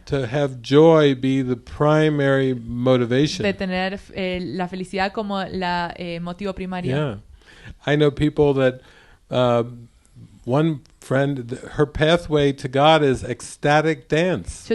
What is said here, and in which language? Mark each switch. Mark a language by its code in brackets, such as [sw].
[en] to have joy be the primary motivation. [es] De tener la felicidad como la motivo primario. [en] Yeah. I know people that, one friend, her pathway to God is ecstatic dance.